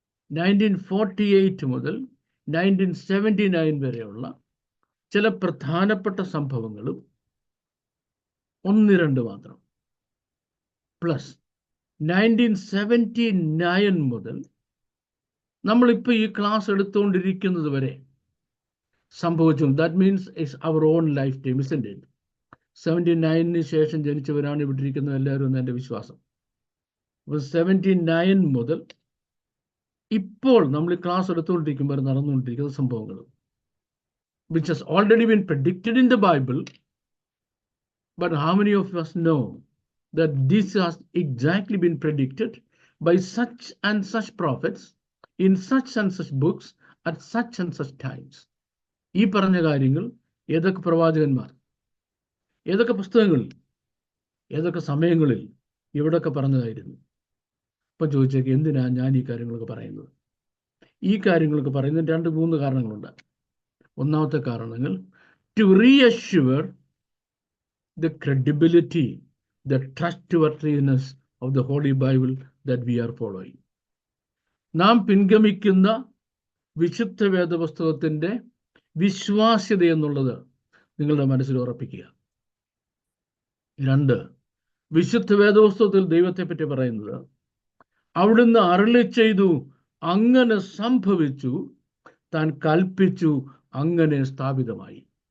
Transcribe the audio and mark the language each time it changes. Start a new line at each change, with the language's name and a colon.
Malayalam: 1948 മുതൽ 1979 വരെയുള്ള ചില പ്രധാനപ്പെട്ട സംഭവങ്ങളും 1-2 മാത്രം, പ്ലസ് 1979 മുതൽ നമ്മളിപ്പോൾ ഈ ക്ലാസ് എടുത്തുകൊണ്ടിരിക്കുന്നത് വരെ സംഭവിച്ചു.
English: That means it's our own lifetime, isn't it?
Malayalam: 79-ന് ശേഷം ജനിച്ചവരാണ് ഇവിടെ ഇരിക്കുന്നത് എല്ലാവരും എന്ന് എൻ്റെ വിശ്വാസം. 79 മുതൽ ഇപ്പോൾ നമ്മൾ ക്ലാസ് എടുത്തുകൊണ്ടിരിക്കുമ്പോൾ നടന്നുകൊണ്ടിരിക്കുന്ന സംഭവങ്ങൾ,
English: which has already been predicted in the Bible, but how many of us know that this has exactly been predicted by such and such prophets in such and such books at such and such times?
Malayalam: ഈ പറഞ്ഞ കാര്യങ്ങൾ ഏതൊക്കെ പ്രവാചകന്മാർ, ഏതൊക്കെ പുസ്തകങ്ങളിൽ, ഏതൊക്കെ സമയങ്ങളിൽ, എവിടെയൊക്കെ പറഞ്ഞതായിരുന്നു? അപ്പം ചോദിച്ചേക്ക്, എന്തിനാ ഞാൻ ഈ കാര്യങ്ങളൊക്കെ പറയുന്നത്? ഈ കാര്യങ്ങളൊക്കെ പറയുന്നതിന് 2-3 കാരണങ്ങളുണ്ട്. ഒന്നാമത്തെ കാരണങ്ങൾ,
English: To reassure the credibility, the trustworthiness of the Holy Bible that we are following.
Malayalam: നാം പിൻഗമിക്കുന്ന വിശുദ്ധ വേദപുസ്തകത്തിൻ്റെ വിശ്വാസ്യത എന്നുള്ളത് നിങ്ങളുടെ മനസ്സിൽ ഉറപ്പിക്കുക. 2, വിശുദ്ധ വേദപുസ്തകത്തിൽ ദൈവത്തെ പറ്റി പറയുന്നത്, അവിടുന്ന് അരുളി ചെയ്തു, അങ്ങനെ സംഭവിച്ചു, താൻ കൽപ്പിച്ചു, അങ്ങനെ സ്ഥാപിതമായി.